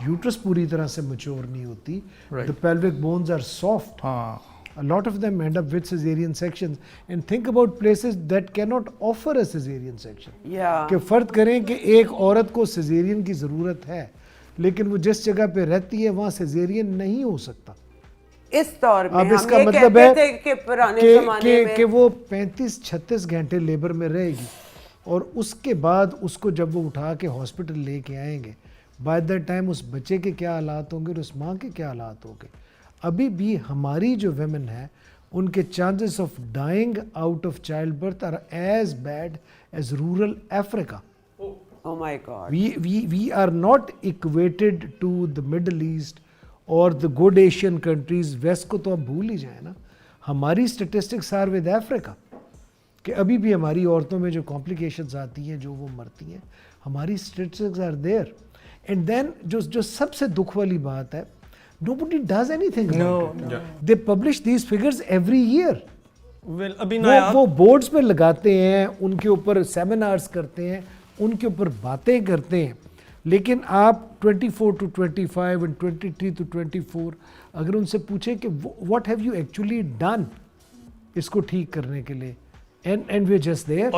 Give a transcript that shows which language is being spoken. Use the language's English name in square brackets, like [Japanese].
[Urdu] Uterus پوری طرح سے میچور نہیں ہوتی, [English] the pelvic bones are soft. [Urdu] ہاں, [English] a lot of them end up with cesarean sections and think about places that cannot offer a cesarean section. [Urdu] کہ فرض کریں کہ ایک عورت کو سیزیرین کی ضرورت ہے لیکن وہ جس جگہ پہ رہتی ہے وہاں سیزیرین نہیں ہو سکتا. اس طور میں اب اس ہم کا یہ مطلب کہتے تھے کہ پرانے زمانے میں کہ وہ 35-36 گھنٹے لیبر میں رہے گی اور اس کے بعد اس کو جب وہ اٹھا کے ہاسپٹل لے کے آئیں گے, [English] by that time [Urdu] اس بچے کے کیا حالات ہوں گے اور اس ماں کے کیا حالات ہوں گے. ابھی بھی ہماری جو ویمن ہیں ان کے [English] Chances of dying out of child birth are as bad as rural Africa. Oh my God. We are not equated to the Middle East or the good Asian countries. [Urdu] Waste کو تو آپ بھول ہی جائیں نا. ہماری statistics [English] are with [Urdu] افریقہ, کہ ابھی بھی ہماری عورتوں میں جو کمپلیکیشنز آتی ہیں, جو وہ مرتی ہیں, ہماری statistics [English] Are there. And then [Urdu] جو سب سے دکھ والی بات ہے, [English] nobody does anything about it. They publish these figures every year. [Urdu] وہ بورڈز پہ لگاتے ہیں, ان کے اوپر سیمینارز کرتے ہیں, ان کے اوپر باتیں کرتے ہیں, لیکن آپ 24 to 25 and 23 to 24 اگر ان سے پوچھیں کہ [English] what have you actually done [Urdu] اس کو ٹھیک کرنے کے لیے, [English] and we're just there.